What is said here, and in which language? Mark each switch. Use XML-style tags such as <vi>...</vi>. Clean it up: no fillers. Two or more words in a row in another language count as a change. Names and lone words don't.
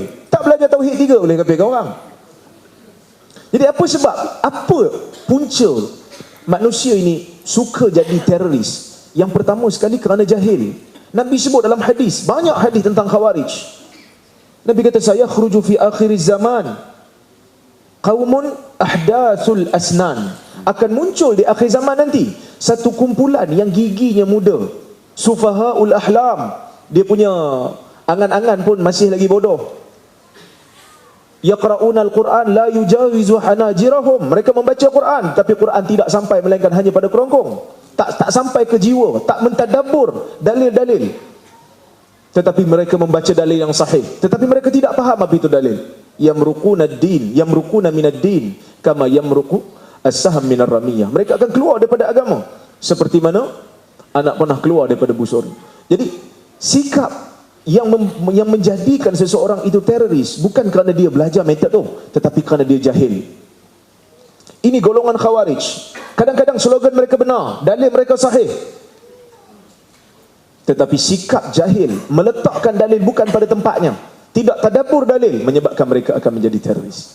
<ms>Tak belajar tauhid 3 boleh kafirkan orang. Jadi apa sebab? Apa punca manusia ini suka jadi teroris? Yang pertama sekali kerana jahil. Nabi sebut dalam hadis, banyak hadis tentang khawarij. Nabi kata, saya</ms> <ar>خرج في آخر الزمان قوم أحداث الأسنان.</ar> <ms>Akan muncul di akhir zaman nanti satu kumpulan yang giginya muda,</ms> <ar>سفهاء الأحلام,</ar> <ms>dia punya angan-angan pun masih lagi bodoh.</ms> <ar>يقرءون القرآن لا يجاوز حناجرهم.</ar> <ms>Mereka membaca Quran, tapi Quran tidak sampai melainkan hanya pada kerongkong. Tak sampai ke jiwa, tak mentadabbur dalil-dalil. Tetapi mereka membaca dalil yang sahih, tetapi mereka tidak faham apa itu dalil.</ms> <ar>يمرقون الدين، يمرقون من الدين كما يمرق السهم من الرمية.</ar> <ms>Mereka akan keluar daripada agama seperti mana anak panah keluar daripada busur. Jadi sikap yang menjadikan seseorang itu teroris bukan kerana dia belajar metod tu, tetapi kerana dia jahil. Ini golongan khawarij. Kadang-kadang slogan mereka benar, dalil mereka sahih, tetapi sikap jahil, meletakkan dalil bukan pada tempatnya, tidak tadabbur dalil, menyebabkan mereka akan menjadi teroris.</ms>